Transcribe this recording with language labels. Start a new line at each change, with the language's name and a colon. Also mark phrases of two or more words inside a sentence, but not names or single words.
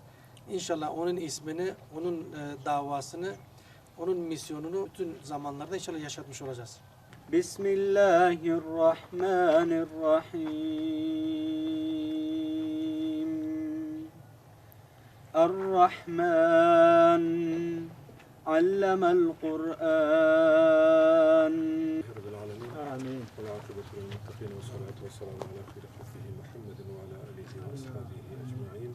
Turkish: İnşallah onun ismini, onun davasını, onun misyonunu bütün zamanlarda inşallah yaşatmış olacağız.
Arabic: بسم الله الرحمن الرحيم. الرحمن علم القرآن. آمين والعاقبة للمتقين والصلاة والسلام على خير خلقه محمد وعلى آله وأصحابه أجمعين.